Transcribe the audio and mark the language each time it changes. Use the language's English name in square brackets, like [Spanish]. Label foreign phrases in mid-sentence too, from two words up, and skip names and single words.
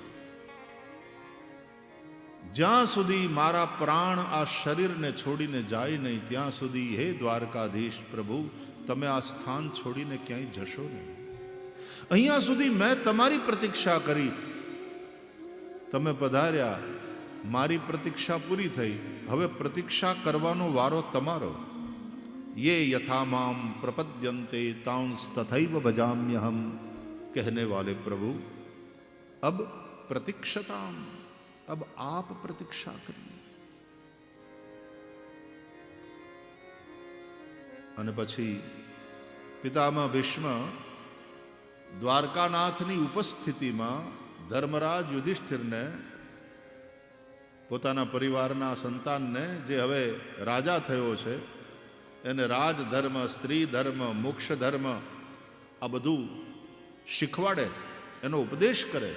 [Gujarati] જ્યાં સુધી મારા પ્રાણ આ શરીરને છોડીને જાય નહીં ત્યાં સુધી હે દ્વારકાધીશ પ્રભુ, તમે આ સ્થાન છોડીને ક્યાંય જશો નહીં. અહીંયા સુધી મેં તમારી પ્રતીક્ષા કરી, તમે પધાર્યા, મારી પ્રતીક્ષા પૂરી થઈ, હવે પ્રતીક્ષા કરવાનો વારો તમારો. [Sanskrit] ये यथा माम प्रपद्यन्ते तांस तथैव भजाम्यहम कहने [Hindi] वाले प्रभु, अब प्रतीक्षताम, अब आप प्रतीक्षा करिए. [Gujarati] અને પછી પિતામહ ભીષ્મ દ્વારકાનાથની ઉપસ્થિતિમાં ધર્મરાજ યુધિષ્ઠિરને, પોતાના પરિવારના સંતાનને, જે હવે રાજા થયો છે, એને રાજધર્મ, સ્ત્રી ધર્મ, મોક્ષ ધર્મ આ બધું શીખવાડે, એનો ઉપદેશ કરે.